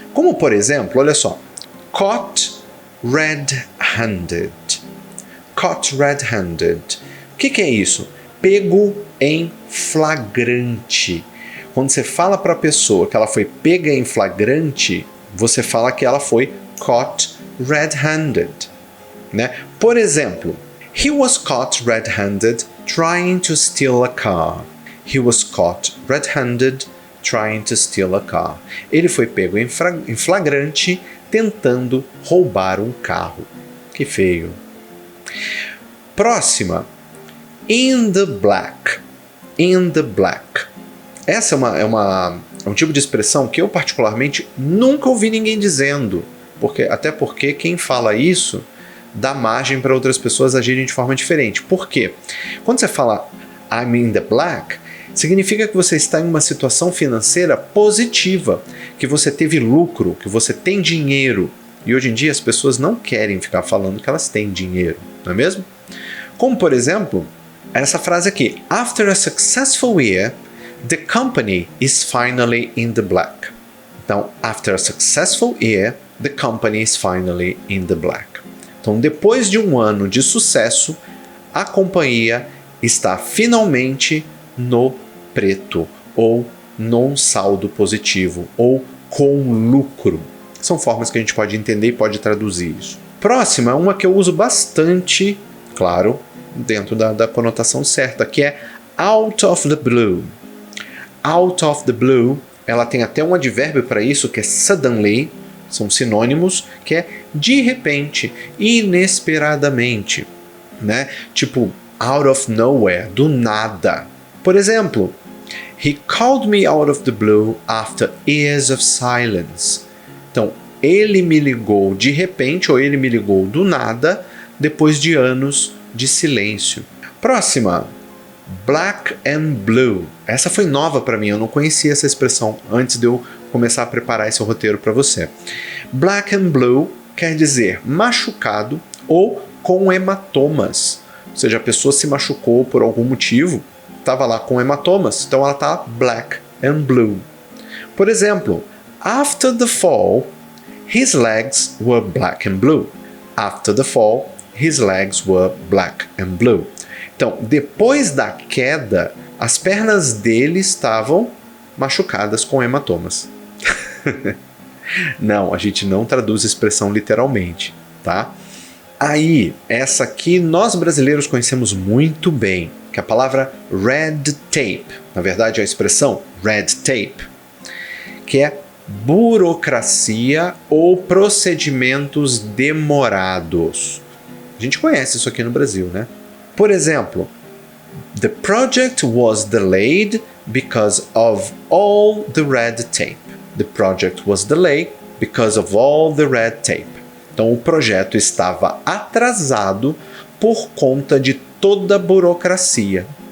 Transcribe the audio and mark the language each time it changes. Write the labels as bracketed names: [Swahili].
[Portuguese] Como, por exemplo, olha só, caught red-handed. Caught red-handed. O que é isso? Pego em flagrante. Quando você fala para a pessoa que ela foi pega em flagrante, você fala que ela foi caught red-handed, né? Por exemplo, [English] he was caught red-handed trying to steal a car. He was caught red-handed trying to steal a car. [Portuguese] Ele foi pego em flagrante tentando roubar um carro. Que feio. Próxima. In the black. [English] In the black. [Portuguese] Essa é um tipo de expressão que eu particularmente nunca ouvi ninguém dizendo. Até porque quem fala isso dá margem para outras pessoas agirem de forma diferente. Por quê? Quando você fala [English] I'm in the black, [Portuguese] significa que você está em uma situação financeira positiva, que você teve lucro, que você tem dinheiro. E hoje em dia as pessoas não querem ficar falando que elas têm dinheiro, não é mesmo? Como, por exemplo, essa frase aqui: [English] After a successful year, the company is finally in the black. Então, after a successful year, the company is finally in the black. [Portuguese] Então, depois de um ano de sucesso, a companhia está finalmente no preto, ou num saldo positivo, ou com lucro. São formas que a gente pode entender e pode traduzir isso. Próxima, uma que eu uso bastante, claro, dentro da conotação certa, que é out of the blue. Out of the blue, ela tem até um advérbio para isso, que é suddenly, são sinônimos, que é de repente, inesperadamente, né? Tipo, out of nowhere, do nada. Por exemplo, [English] he called me out of the blue after years of silence. [Portuguese] Então, ele me ligou de repente, ou ele me ligou do nada, depois de anos de silêncio. Próxima, black and blue. Essa foi nova para mim, eu não conhecia essa expressão antes de eu começar a preparar esse roteiro para você. Black and blue quer dizer machucado ou com hematomas. Ou seja, a pessoa se machucou por algum motivo, estava lá com hematomas, então ela está black and blue. Por exemplo, [English] after the fall, his legs were black and blue. After the fall, his legs were black and blue. [Portuguese] Então, depois da queda, as pernas dele estavam machucadas com hematomas. Não, a gente não traduz a expressão literalmente, tá? Aí, essa aqui nós brasileiros conhecemos muito bem, que é a palavra red tape. Na verdade, a expressão red tape, que é burocracia ou procedimentos demorados. A gente conhece isso aqui no Brasil, né? Por exemplo, [English] the project was delayed because of all the red tape. The project was delayed because of all the red tape. [Portuguese] Então, o projeto estava atrasado por conta de toda a burocracia.